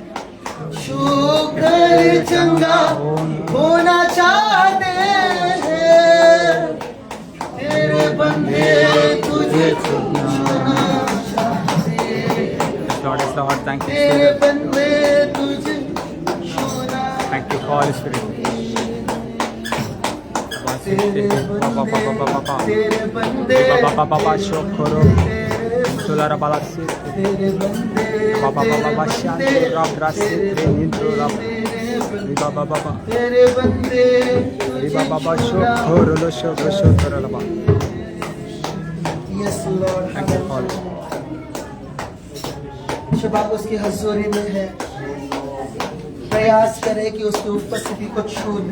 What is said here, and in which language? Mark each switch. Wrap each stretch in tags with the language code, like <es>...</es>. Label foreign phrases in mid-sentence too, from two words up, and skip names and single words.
<hi>छूकर चंगा होना चाहते हैं तेरे बंदे तुझे छूना चाहते हैं तेरे बंदे तुझे छूना</hi> <en>Thank you, Holy Spirit.</en> <hi>तेरे बंदे Shokoro, Solara Balasi, तेरे बंदे Baba Baba Shanti, Rab Rasi, Nindro Rab, Baba Baba, तेरे बंदे Baba Shokoro, Shokoro Laba.</hi> <en>Yes Lord. Thank you, Holy Spirit.</en> <hi>जब आप उसकी हजूरी में है प्रयास करें कि उसकी उपस्थिति को छू ले</hi>